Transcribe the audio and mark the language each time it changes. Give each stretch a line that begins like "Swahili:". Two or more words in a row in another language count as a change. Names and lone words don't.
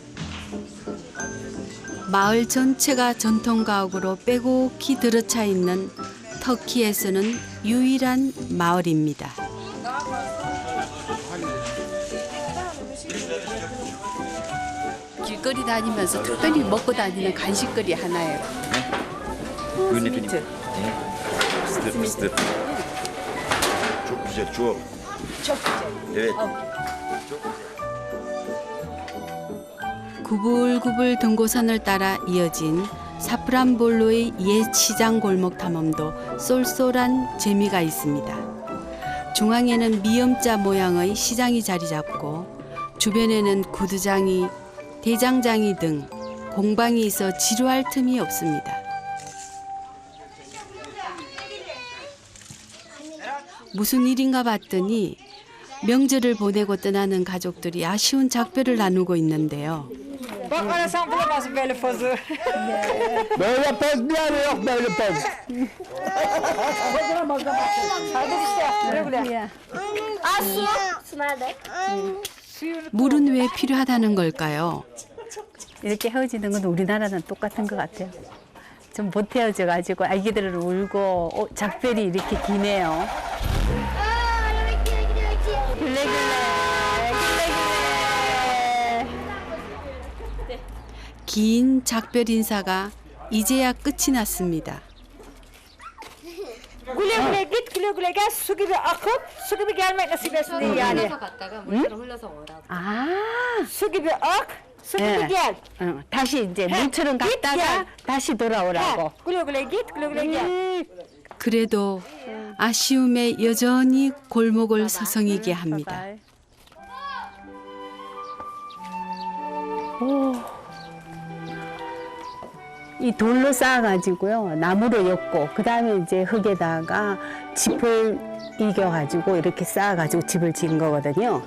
Korean: 마을 전체가 전통 가옥으로 빼곡히 들어차 있는 터키에서는 유일한 마을입니다. 길거리 다니면서 특별히 먹고 다니는 간식거리 하나예요.
Turkish: Yönetmenim. Fıstık fıstık. Çok güzel, çok. Çok güzel. Evet.
Korean: 구불구불 등고선을 따라 이어진 사프란볼루의 옛 시장 골목 탐험도 쏠쏠한 재미가 있습니다. 중앙에는 미음자 모양의 시장이 자리 잡고 주변에는 구두장이, 대장장이 등 공방이 있어 지루할 틈이 없습니다. 무슨 일인가 봤더니 명절을 보내고 떠나는 가족들이 아쉬운 작별을 나누고 있는데요.
Turkish: Bak bana sen bulamazsın böyle pozu. Böyle poz bir yerde yok böyle poz. Hadi işte güle güle.
Korean: 물은 왜 필요하다는 걸까요? 이렇게 헤어지는 건 우리나라는 똑같은 것 같아요. 좀 못 헤어져가지고 아기들을 울고 작별이 이렇게 기네요. 긴 작별 인사가 이제야 끝이 났습니다.
Turkish: Güle güle git güle güle gel su gibi akıp su gibi gelmek nasip etsin diye yani.
Korean: 갔다가 물처럼 흘러서 오라고. 아,
Turkish: Su gibi ak su gibi gel.
Korean: 다시 이제 물처럼 갔다가 다시 돌아오라고.
Turkish: Güle güle git güle güle gel.
Korean: 그래도 아쉬움에 여전히 골목을 서성이게 합니다. 이 돌로 쌓아가지고요, 나무로 엮고, 그 다음에 이제 흙에다가 짚을 이겨가지고 이렇게 쌓아가지고 집을 지은 거거든요.